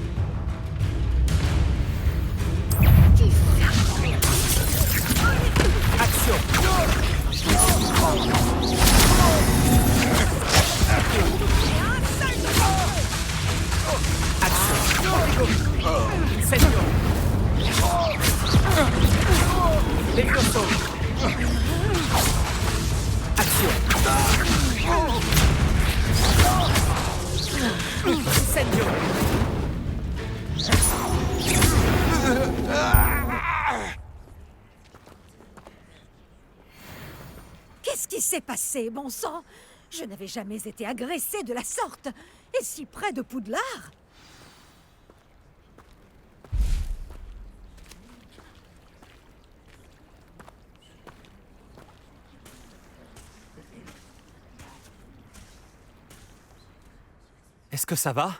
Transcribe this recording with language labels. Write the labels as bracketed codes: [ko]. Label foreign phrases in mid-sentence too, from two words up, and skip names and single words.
[fr] Action. Incendio. Levioso. Action. Incendio. Qu'est-ce qui s'est passé, bon sang? Je n'avais jamais été agressée de la sorte, et si près de Poudlard. Est-ce que ça va?